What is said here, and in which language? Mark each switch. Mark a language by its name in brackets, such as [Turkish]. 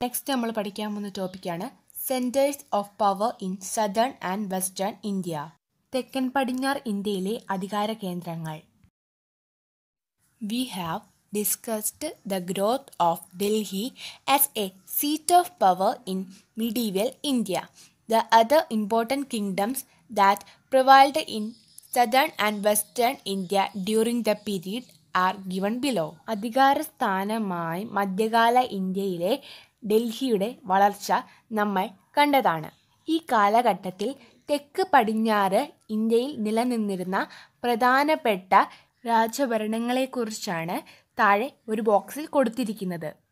[Malayalam] നമ്മൾ പഠിക്കാൻ പോകുന്ന ടോപ്പിക്കാണ് [English] Centres of power in southern and western India. [Malayalam] തെക്കൻ പടിഞ്ഞാറ് ഇന്ത്യയിലെ അധികാര കേന്ദ്രങ്ങൾ. [English] We have discussed the growth of Delhi as a seat of power in medieval India. The other important kingdoms that prevailed in southern and western India during the period are given below. [Malayalam] അധികാര സ്ഥാനമായി മധ്യകാല ഇന്ത്യയിലെ ഡൽഹിയുടെ വളർച്ച നമ്മൾ കണ്ടതാണ്. ഈ കാലഘട്ടത്തിൽ തെക്ക് പടിഞ്ഞാറ് ഇന്ത്യയിൽ നിലനിന്നിരുന്ന പ്രധാനപ്പെട്ട രാജഭരണങ്ങളെക്കുറിച്ചാണ് താഴെ ഒരു ബോക്സിൽ കൊടുത്തിരിക്കുന്നത്.